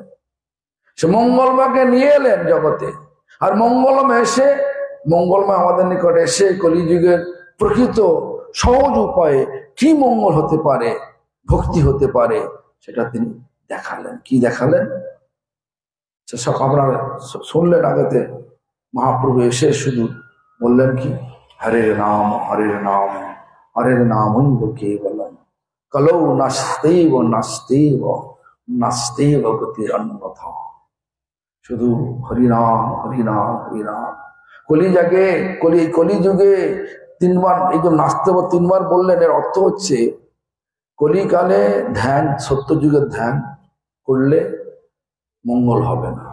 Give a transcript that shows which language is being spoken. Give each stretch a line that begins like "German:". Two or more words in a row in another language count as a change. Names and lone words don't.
Bangla: সে মঙ্গলময়কে নিয়ে এলেন জগতে, আর মঙ্গলময় এসে, মঙ্গলময় আমাদের নিকটে এসে কলিযুগের প্রকৃত সহজ উপায়ে কি মঙ্গল হতে পারে, ভক্তি হতে পারে, সেটা তিনি দেখালেন। কি দেখালেন সেসব আপনারা শুনলেন আগেতে। মহাপ্রভু এসে শুধু বললেন কি,
Sanskrit: হরের নাম হরের নাম হরের নাম কেবলম কলৌ নাস্তেব নাস্তেব নাস্তেব গতির অন্যথা।
Bangla: শুধু হরিনাম হরিনাম হরিনাম। কলিযুগে কলিযুগে তিনবার এই যে নাস্তেব তিনবার বললেন, এর অর্থ হচ্ছে কলিকালে ধ্যান, সত্যযুগের ধ্যান করলে মঙ্গল হবে না।